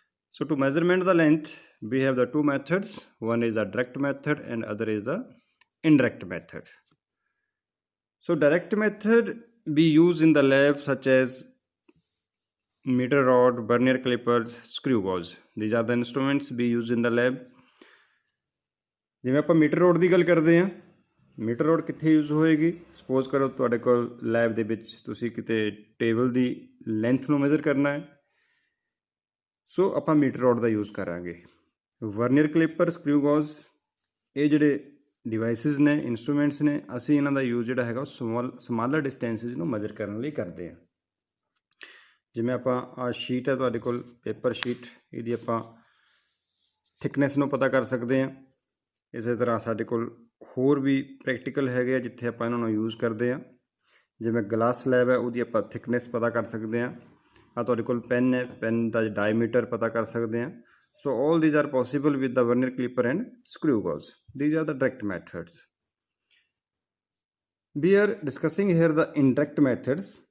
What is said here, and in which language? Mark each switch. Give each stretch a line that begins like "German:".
English: So to measurement the length, we have the two methods. One is the direct method and other is the indirect method. So direct method we use in the lab such as meter rod, vernier clippers, screw gauge. These are the instruments we use in the lab.
Punjabi: ਜਿਵੇਂ ਆਪਾਂ metre road ਦੀ ਗੱਲ ਕਰਦੇ ਹਾਂ, metre road ਕਿੱਥੇ use ਹੋਏਗੀ? Suppose ਕਰੋ ਤੁਹਾਡੇ ਕੋਲ ਲੈਬ ਦੇ ਵਿੱਚ ਤੁਸੀਂ ਕਿਤੇ ਟੇਬਲ ਦੀ ਲੈਂਥ ਨੂੰ ਮੈਜ਼ਰ ਕਰਨਾ ਹੈ, ਸੋ ਆਪਾਂ ਮੀਟਰ ਰੋਡ ਦਾ ਯੂਜ਼ ਕਰਾਂਗੇ। ਵਰਨੀਅਰ ਕਲਿੱਪਰ, ਸਕਰੂ ਗੌਜ਼, ਇਹ ਜਿਹੜੇ ਡਿਵਾਈਸਿਸ ਨੇ, ਇੰਸਟਰੂਮੈਂਟਸ ਨੇ, ਅਸੀਂ ਇਹਨਾਂ ਦਾ ਯੂਜ਼ ਜਿਹੜਾ ਹੈਗਾ ਉਹ ਸਮਾਲਰ ਡਿਸਟੈਂਸਿਸ ਨੂੰ ਮੈਜ਼ਰ ਕਰਨ ਲਈ ਕਰਦੇ ਹਾਂ। ਜਿਵੇਂ ਆਪਾਂ ਆਹ ਸ਼ੀਟ ਹੈ ਤੁਹਾਡੇ ਕੋਲ, ਪੇਪਰ ਸ਼ੀਟ, ਇਹਦੀ ਆਪਾਂ ਥਿਕਨੈਸ ਨੂੰ ਪਤਾ ਕਰ ਸਕਦੇ ਹਾਂ। ਇਸੇ ਤਰ੍ਹਾਂ ਸਾਡੇ ਕੋਲ ਹੋਰ ਵੀ ਪ੍ਰੈਕਟੀਕਲ ਹੈਗੇ ਆ ਜਿੱਥੇ ਆਪਾਂ ਇਹਨਾਂ ਨੂੰ ਯੂਜ਼ ਕਰਦੇ ਹਾਂ। ਜਿਵੇਂ ਗਲਾਸ ਸਲੈਬ ਹੈ, ਉਹਦੀ ਆਪਾਂ ਥਿਕਨੈਸ ਪਤਾ ਕਰ ਸਕਦੇ ਹਾਂ। ਆ ਤੁਹਾਡੇ ਕੋਲ ਪੈਨ ਹੈ, ਪੈਨ ਦਾ ਡਾਇਮੀਟਰ ਪਤਾ ਕਰ ਸਕਦੇ ਹਾਂ।
English: So all these are possible with the vernier calliper and screw gauge. These are the direct methods. We are discussing here the indirect methods.